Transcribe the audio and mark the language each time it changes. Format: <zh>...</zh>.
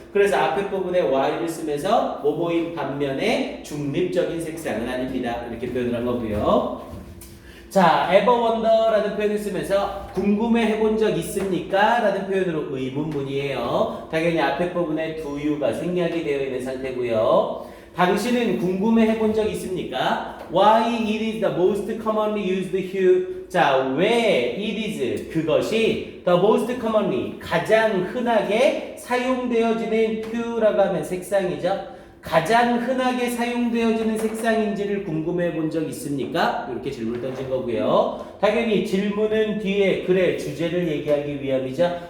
<ko>그래서 앞에 부분에 while을 쓰면서 뭐뭐인 반면에 중립적인 색상은 아닙니다. 이렇게 표현을 한 거고요. 자,</ko> <en>ever wonder</en> <ko>라는 표현을 쓰면서 궁금해 해본 적 있습니까? 라는 표현으로 의문문이에요. 당연히 앞에 부분에</ko> <en>do you</en> <ko>가 생략이 되어 있는 상태고요. 당신은 궁금해 해본 적 있습니까?</ko> <en>Why it is the most commonly used hue.</en> <ko>자, 왜</ko> <en>it is</en> <ko>그것이</ko> <en>the most commonly</en> <ko>가장 흔하게 사용되어지는</ko> <en>hue</en> <ko>라고 하면 색상이죠. 가장 흔하게 사용되어지는 색상인지를 궁금해 본 적 있습니까? 이렇게 질문을 던진 거고요. 당연히 질문은 뒤에 글의 주제를 얘기하기 위함이죠.</ko>